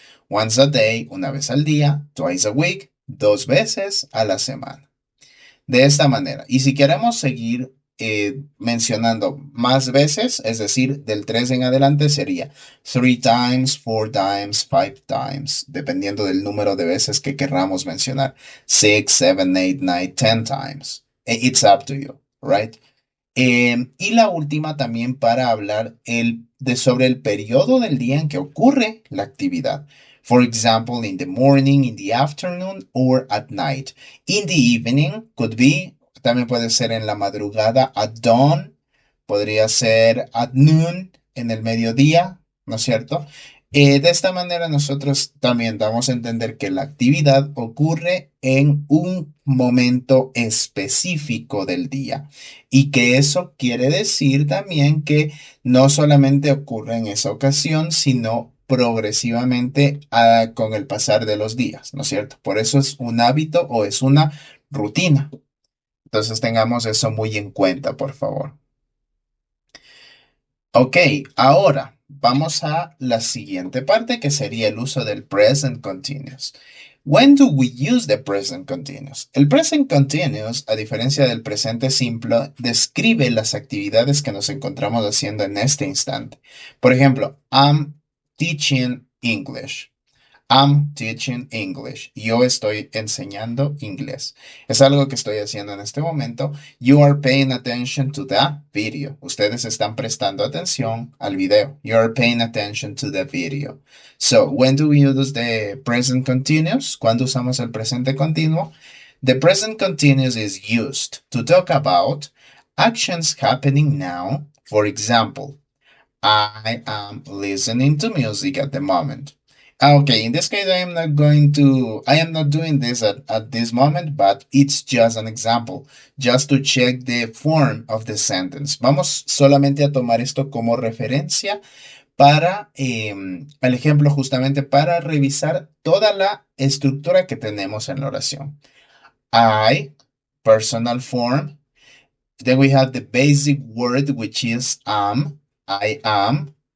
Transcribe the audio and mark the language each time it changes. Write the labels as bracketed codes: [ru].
[en] Once a day, [es] una vez al día. [en] Twice a week, [es] dos veces a la semana. De esta manera. Y si queremos seguir mencionando más veces, es decir, del 3 en adelante sería [en] three times, four times, five times, [es] dependiendo del número de veces que querramos mencionar. [en] Six, seven, eight, nine, 10 times. It's up to you, right? [es] Y la última también para hablar sobre el periodo del día en que ocurre la actividad. [en] For example, in the morning, in the afternoon, or at night. In the evening could be, [es] también puede ser en la madrugada, at dawn, podría ser at noon, en el mediodía, ¿no es cierto? De esta manera nosotros también damos a entender que la actividad ocurre en un momento específico del día y que eso quiere decir también que no solamente ocurre en esa ocasión, sino progresivamente con el pasar de los días, ¿no es cierto? Por eso es un hábito o es una rutina. Entonces tengamos eso muy en cuenta, por favor. Ok, ahora vamos a la siguiente parte que sería el uso del present continuous. [en] When do we use the present continuous? [es] El present continuous, a diferencia del presente simple, describe las actividades que nos encontramos haciendo en este instante. Por ejemplo, [en] I'm teaching English. I'm teaching English. [es] Yo estoy enseñando inglés. Es algo que estoy haciendo en este momento. [en] You are paying attention to the video. [es] Ustedes están prestando atención al video. [en] You are paying attention to the video. So, when do we use the present continuous? [es] ¿Cuándo usamos el presente continuo? [en] The present continuous is used to talk about actions happening now. For example, I am listening to music at the moment. Okay, in this case, I am not doing this at this moment, but it's just an example, just to check the form of the sentence. [es] Vamos solamente a tomar esto como referencia para el ejemplo, justamente para revisar toda la estructura que tenemos en la oración. [en] I, personal form, Then we have the basic word, which is am, I am.